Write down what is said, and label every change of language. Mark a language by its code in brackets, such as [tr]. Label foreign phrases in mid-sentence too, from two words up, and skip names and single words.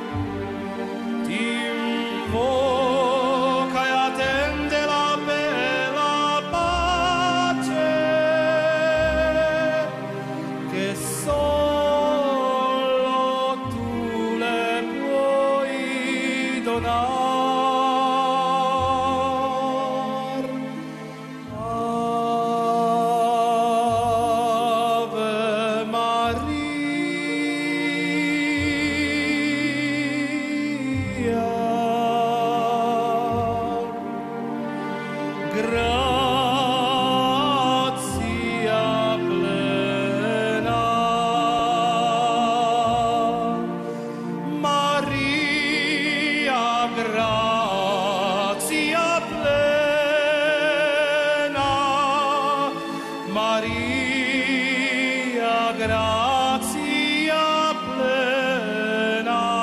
[it] Ti invoca e attende la bella pace che solo tu le puoi donar. [la] Ave Maria, grazia plena, Maria, grazia plena, Maria, grazia plena.